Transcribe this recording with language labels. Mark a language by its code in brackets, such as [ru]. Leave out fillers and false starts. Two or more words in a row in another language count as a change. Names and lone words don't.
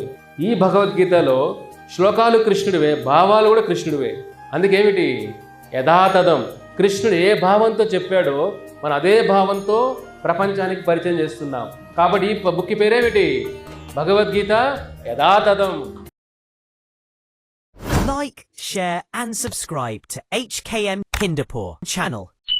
[te] ఈ భగవద్గీతలో శ్లోకాలు కృష్ణుడివే, భావాలు కూడా కృష్ణుడివే. అందుకేమిటి యథాతథం, కృష్ణుడు ఏ భావంతో చెప్పాడో మనం అదే భావంతో ప్రపంచానికి పరిచయం చేస్తున్నాం. కాబట్టి ఈ బుక్ పేరేమిటి? భగవద్గీత యథాతథం. [en] Like, share and subscribe to HKM Hindupur channel.